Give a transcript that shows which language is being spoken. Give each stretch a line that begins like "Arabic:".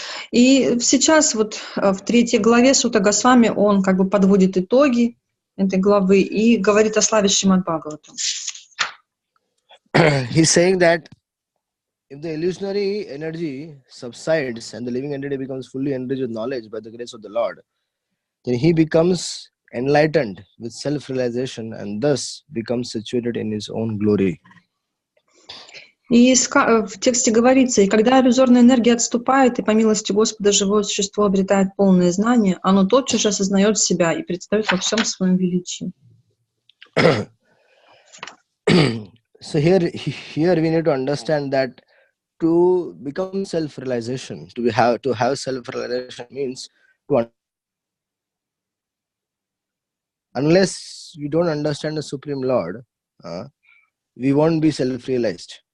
Russian: И сейчас вот в 3 главе Сутта Госвами он как бы подводит итоги этой главы и говорит о славе Шримад Бхагаватам.
English: He's saying that if the illusionary energy subsides and the living entity becomes fully enriched with knowledge by the grace of the Lord, then he becomes enlightened with self-realization and thus becomes situated in his own glory.
Russian: И в тексте говорится, и когда иллюзорная энергия отступает, и по милости Господа живое существо обретает полное знание, оно тотчас же осознает себя и предстает во всем своем величии.
English: So here we need to understand that to become self-realization, to have self-realization means unless we don't understand the Supreme Lord, we won't be self-realized.